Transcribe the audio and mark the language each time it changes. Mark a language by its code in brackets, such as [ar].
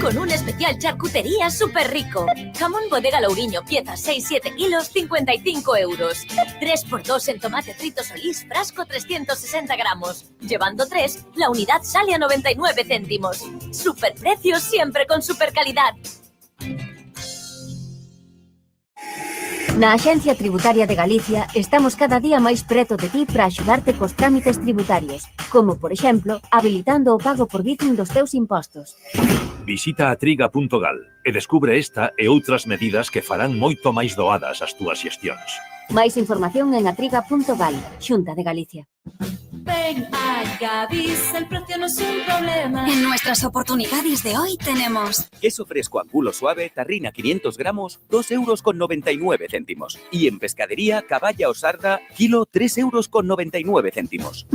[es] Con un especial charcutería súper rico. Jamón Bodega Louriño, piezas 6-7 kilos, 55 euros. 3x2 en tomate frito Solís, frasco 360 gramos. Llevando 3, la unidad sale a 99 céntimos. Superprecios siempre con super calidad. [gl] Na Axencia Tributaria de Galicia estamos cada día máis preto de ti para axudarte cos trámites tributarios, como, por exemplo, habilitando o pago por Bizum dos teus impostos. Visita atriga.gal e descubre esta e outras medidas que farán moito máis doadas as túas xestións. Máis información en atriga.gal, Xunta de Galicia. [es] Ven a Gadis, el precio no es un problema. En nuestras oportunidades de hoy tenemos queso fresco angulo suave, tarrina 500 gramos, 2,99 €. Y en pescadería, caballa o sarda, kilo 3,99 €.